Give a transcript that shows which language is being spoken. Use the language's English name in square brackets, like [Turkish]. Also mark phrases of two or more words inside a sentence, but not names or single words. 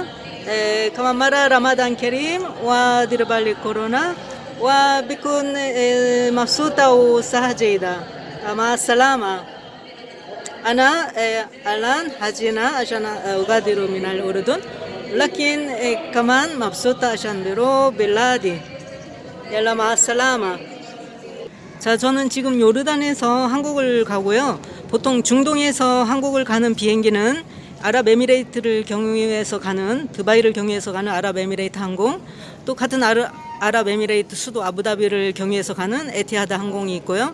[Arabic] كما مرة رمضان كريم ودرب كورونا وبكون مبسوطة وصحة جيدة. مع السلامة. أنا الآن حزينة عشان أغادر من الأردن، لكن كمان مبسوطة عشان بروح بلادي. يلا مع السلامة. [Korean] 자, 저는 지금 요르단에서 한국을 가고요. 보통 중동에서 한국을 가는 비행기는 아랍에미레이트를 경유해서 가는, 드바이를 경유해서 가는 아랍에미레이트 항공, 또 같은 아랍에미레이트 수도 아부다비를 경유해서 가는 에티하드 항공이 있고요.